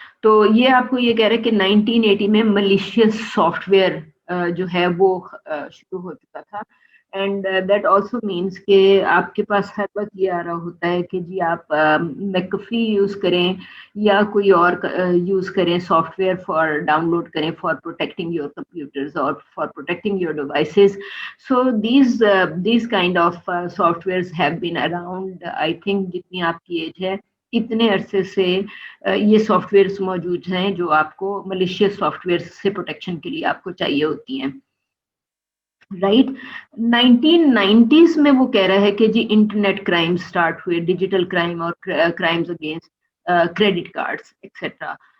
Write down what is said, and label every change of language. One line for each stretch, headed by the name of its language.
Urdu: تو یہ آپ کو یہ کہہ رہے کہ 1980 میں ملیشیس سافٹ ویئر جو ہے وہ شروع ہو چکا تھا.
English: and that also means
Urdu: کہ آپ کے پاس ہر وقت یہ آ رہا ہوتا ہے کہ جی آپ میکفی یوز کریں یا کوئی اور یوز کریں soft where for down load کریں
English: For protecting your computers اور for protecting your devices. So these kind of softwares have been around. I think
Urdu: جتنی آپ کی ایج ہے اتنے عرصے سے یہ سافٹ ویئرس موجود ہیں جو آپ کو ملیشیس سافٹ ویئر سے پروٹیکشن کے لیے آپ کو چاہیے ہوتی ہیں. رائٹ 1990s میں وہ کہہ رہا ہے کہ جی انٹرنیٹ کرائم سٹارٹ ہوئے, ڈیجیٹل کرائم اور crimes against credit cards etcetera.